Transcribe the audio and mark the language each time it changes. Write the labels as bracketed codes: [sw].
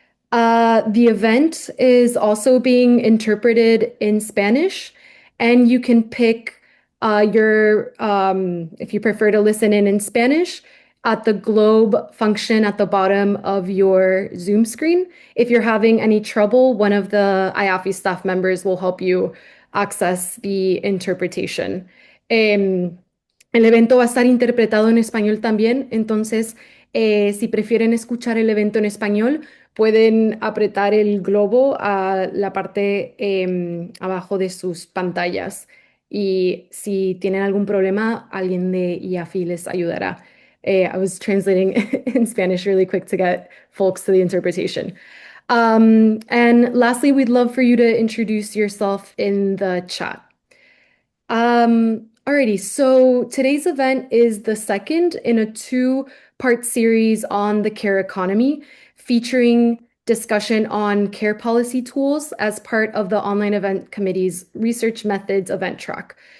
[en] The event is also being interpreted in Spanish, and you can pick if you prefer to listen in Spanish, at the globe function at the bottom of your Zoom screen. If you're having any trouble, one of the IAFI staff members will help you access the interpretation. [es] El evento va a estar interpretado en español también, entonces si prefieren escuchar el evento en español, pueden apretar el globo a la parte abajo de sus pantallas. Y si tienen algún problema, alguien de IAFI les ayudará. [en] I was translating in Spanish really quick to get folks to the interpretation. And lastly, we'd love for you to introduce yourself in the chat. Alrighty, so today's event is the second in a two-part series on the care economy, featuring discussion on care policy tools as part of the Online Event Committee's Research Methods event track.